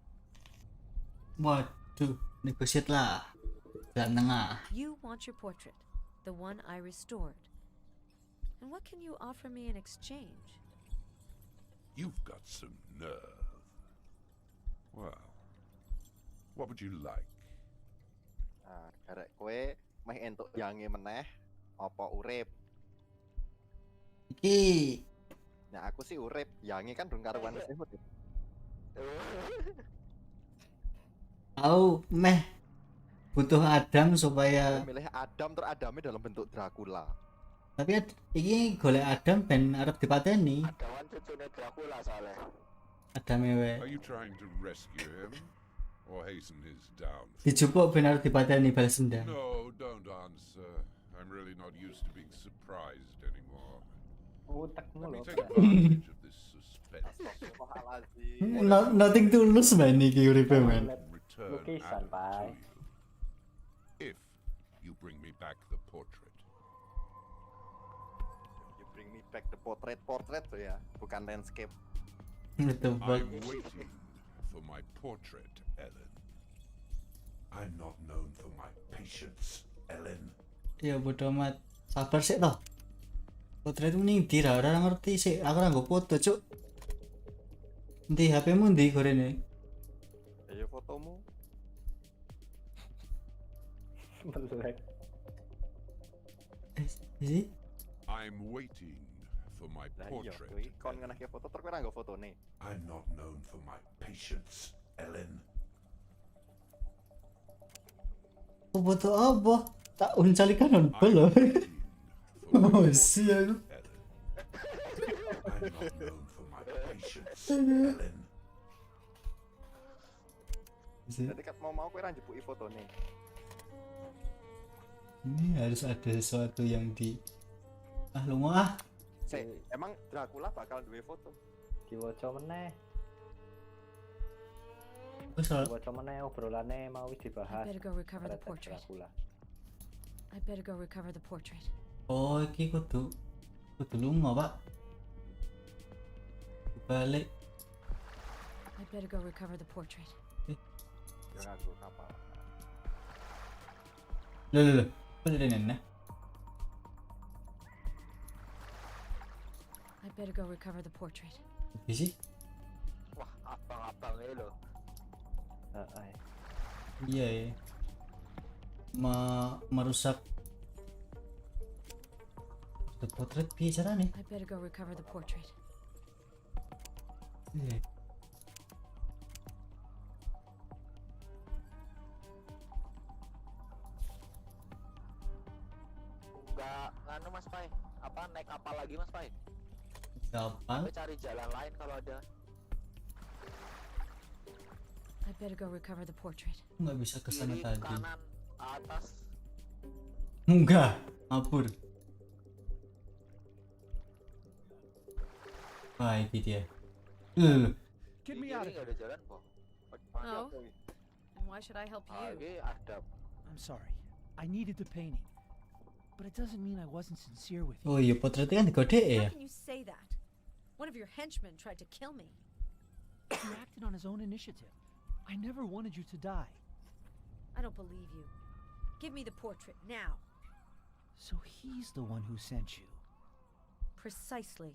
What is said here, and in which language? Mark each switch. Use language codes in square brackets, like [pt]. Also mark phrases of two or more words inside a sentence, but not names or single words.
[id] Waduh, negosiat lah. Jalan tengah. [en] You want your portrait, the one I restored. And what can you offer me in exchange? You've got some nerve. Well, what would you like? [jv] Karek kowe meh entuk yange meneh apa urip? Iki. Nah, aku sih urip, yange kan durung karuan wis urip. Aku meh butuh Adam supaya milih Adam terus Adamnya [id] dalam bentuk [jv] Dracula. tapi iki golek Adam ben arep dipateni. Adawan cucune Dracula soalnya. Adame wae. [en] Are you trying to rescue him or hasten his downfall? [jv] Dijupuk ben arep dipateni balas dendam. [en] No, don't answer. I'm really not used to being surprised anymore. Let me take advantage of this suspense. Nothing to lose man [jv] iki uripe [en] man. Return [id] Lukisan, Adam Pak. [en] to you. If you bring me back the portrait. You bring me back the portrait [id] tuh ya, bukan [en] landscape. [id] Betul [en] I'm waiting for my portrait, Ellen. I'm not known for my patience, Ellen. [jv] Ya bodo amat. Sabar sik toh. Potret ning ndi ra ora ngerti sik. Aku ora nggo foto, Cuk. Ndi HP-mu ndi gorene? Ayo fotomu. Melek. Isi? [en] I'm waiting for my [jv] Lah iya, [en] portrait. [jv] kuwi kon ngenehke foto terus kowe ora nggo fotone. [en] I'm not known for my patience, Ellen. [jv] Foto apa? Tak uncalikan on belo. Oh, sial. [en] I'm not known for my patience, Ellen. [jv] Jadi kat mau kowe ora njepuki fotone. [id] Ini harus ada sesuatu yang di lu mau ah. [jv] Emang Dracula bakal duwe foto? Diwaca meneh. Wis ora. Diwaca meneh obrolane mau wis dibahas. [en] I better go recover the [id] Terhadap [en] portrait. Dracula. I better go recover the portrait. [jv] Oh, iki kudu lunga, Pak. Balik. [en] I better go recover the portrait. [jv] Yo nganggo kapal. [id] Loh. Bener ini. [en] I better go recover the portrait. [id] Apa sih? Wah, abang-abang ini loh. Iya ya. Merusak [en] the portrait [id] piye carane? [en] I better go recover the portrait. [id] Iya. Nggak nganu Mas Pai. Apa naik kapal lagi Mas Pai? Kapal? Tapi cari jalan lain kalau ada. [en] I better go recover the portrait. [id] Nggak bisa ke sana Kiri, tadi. kanan, atas. Enggak, ngapur. Wah, ini dia. Loh. [en] Get me out of [id] Nggak [en] here. [id] ada jalan kok. Oh. [en] And why should I help you? [id] Lagi ada. [en] I'm sorry. I needed the painting. But it doesn't mean I wasn't sincere with you. [id] Oh iya, potretnya kan digode ya. [en] How can you say that? One of your henchmen tried to kill me. He acted on his own initiative. I never wanted you to die. I don't believe you. Give me the portrait now. So he's the one who sent you. Precisely.